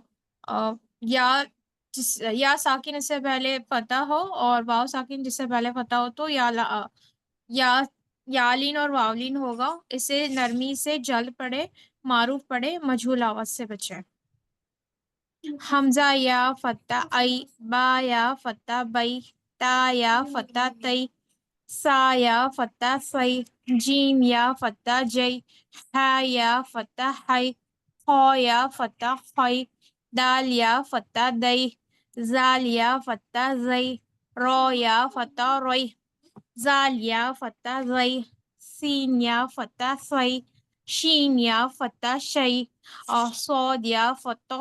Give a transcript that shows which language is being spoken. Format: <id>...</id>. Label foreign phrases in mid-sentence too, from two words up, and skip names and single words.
<ur>یا یا ساکن اس سے پہلے فتح ہو اور واو ساکن جس سے پہلے فتح ہو تو یا لین اور واولین ہوگا. اسے نرمی سے جلد پڑھے، معروف پڑھے، مجہول آواز سے بچے. حمزہ یا فتح ای، با یا فتح بئی، تا یا فتح تئی، سا یا فتح سی، جیم یا فتح جئی، ہا یا فتح ہئی، خا یا فتح خئی، دال یا فتح دئی، زال یا فتح زئی، رو یا فتح روئی، زال یا فتح زئی، سین یا فتح سئی، شین یا فتح شئی، اور صاد یا فتح</ur>